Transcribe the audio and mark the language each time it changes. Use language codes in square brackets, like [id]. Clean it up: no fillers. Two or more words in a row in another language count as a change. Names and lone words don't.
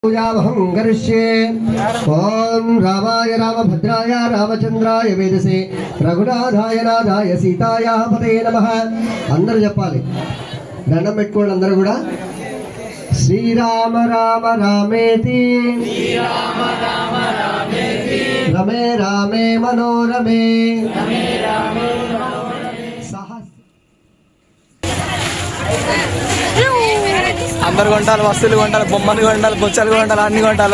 [sa] प्रतिज्ञावहं करिष्ये ओम रामाय रामभद्राय रामचंद्राय वेदसे रघुनाथाय नाथाय सीताय पते नमः [te] అందరు చెప్పాలి దండం పెట్టుకోండి అందరూ కూడా [sa] శ్రీరామ రామ రామేతి రమే రామే మనోరమే [te] అందరు కొంటారు, వస్తువులు కొంటారు, బొమ్మలు కొంటారు, బొచ్చలు కొంటారు, అన్ని కొంటారు.